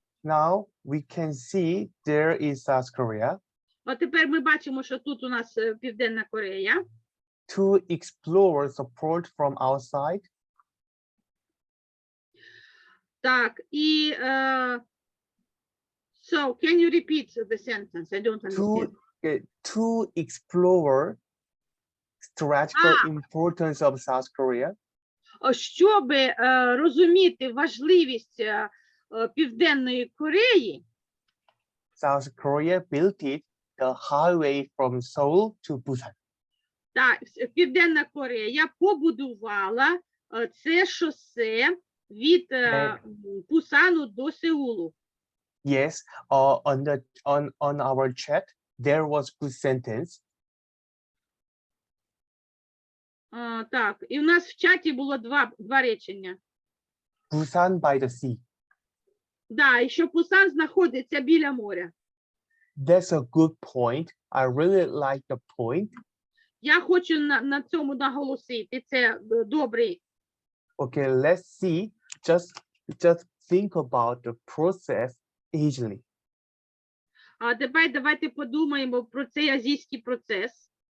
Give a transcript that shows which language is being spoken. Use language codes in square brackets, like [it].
[en] Now we can see there is South Korea. [uk] От тепер ми бачимо, що тут у нас Південна Корея. [en] To explore support from outside, [uk] Так, і [en] so can you repeat the sentence? I don't understand. to explore strategical importance of South Korea, [uk] Щоб розуміти важливість Південної Кореї, [en] South Korea built it the highway from Seoul to Busan. [uk] так, Південна Корея побудувала це шосе від Пусану до Сеулу. [en] Yes, on our chat there was good sentence. [uk] Так, і в нас в чаті було два речення. [en] Busan by the sea. [uk] Да, і що Пусан знаходиться біля моря. [en] That's a good point. I really like the point. [uk] Я хочу на цьому наголосити. Це добрий. [en] Okay, let's see. Just think about the process easily. [uk] А тепер давайте подумаємо про цей азійський процес.